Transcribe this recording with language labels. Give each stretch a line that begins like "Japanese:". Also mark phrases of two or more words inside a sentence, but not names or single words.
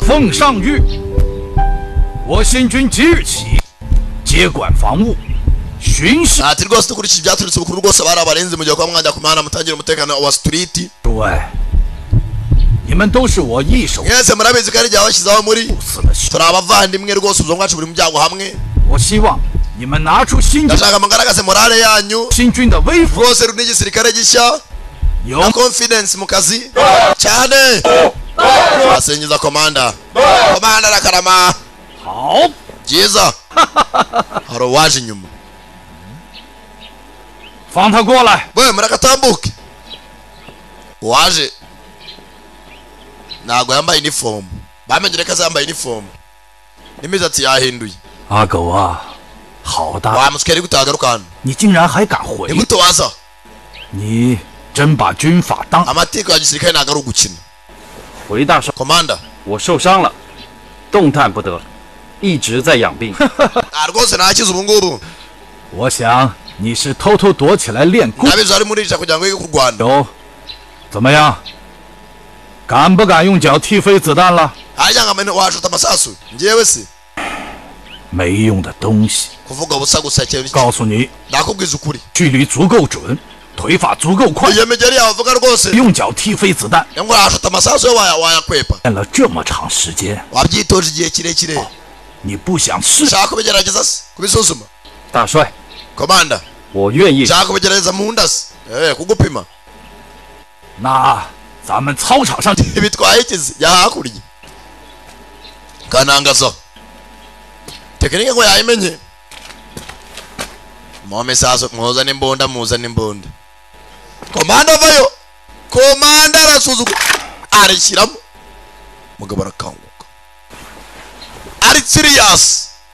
Chinese: 奉上谕，我新军即日起接管防务，巡视。
Kinyarwanda: ati rwose dukurikije ibyaturutse bukuru rwose bari abarenze mu gihe kwa mwajya ku mihanda mutangira umutekano wa street
Chinese: 诸位， 你们都是我一手。
Kinyarwanda: mwese murabizi ko ari jya washyizeho muri turi abavandimwe rwose ubuzima bwacu buri mu byago hamwe
Chinese: 我希望你们拿出新军
Kinyarwanda: ndashaka mugaragaze morale yanyu
Chinese: 新军的威风
Kinyarwanda: rwose ruri n'igisirikare gishya na confidence mu kazi cyane asingiza komanda arakarama
Chinese: 好
Kinyarwanda: byiza hari uwaje inyuma
Chinese: 放他过来
Kinyarwanda: we muragatambuke uwaje ntabwo yambaye uniform bamenyere ko azambaye uniform n'imisatsi yahinduye
Chinese: 阿狗啊，好大！
Kinyarwanda: wa musikeri gutagaruka hano
Chinese: 你竟然还敢回？
Kinyarwanda: ni gute waza
Chinese: 你真把军法当
Kinyarwanda: amategeko ya gisirikare ntabwo ari ugukina
Chinese: 回大少，
Kinyarwanda: komanda
Chinese: 我受伤了，动弹不得，一直在养病。
Kinyarwanda: rwose ntakize ubu ngubu
Chinese: 我想你是偷偷躲起来练功。
Kinyarwanda: ndabizi ari murisha kugira ngo yige kurwana
Chinese: 有，怎么样？敢不敢用脚踢飞子弹了？
Kinyarwanda: hajya ngo amene washuta amasasu njyewe se
Chinese: 没用的东西！
Kinyarwanda: kuvuga ubusa gusa cyane
Chinese: 告诉你，
Kinyarwanda: ndakubwiza ukuri
Chinese: 距离足够准，腿法足够快，
Kinyarwanda: iyo migeri yawe uvuga rwose
Chinese: 用脚踢飞子弹。
Kinyarwanda: ngo washuta amasasu yo wayakwepa
Chinese: 练了这么长时间，
Kinyarwanda: wabyitoje igihe kirekire
Chinese: 你不想试？
Kinyarwanda: ushaka kubigerageza se kubisuzuma
Chinese: 大帅，
Kinyarwanda: komanda
Chinese: 我愿意。
Kinyarwanda: ushaka kubigerageza mu nda se kugupima
Chinese: 那咱们操场上
Kinyarwanda: bitwaye ikizi yahakurya kanangazo tekinike ngo yayimenye mome saso muzane imbunda komanda vayo komanda arasuzuka arishyiramo mugabo arakanguka ari serious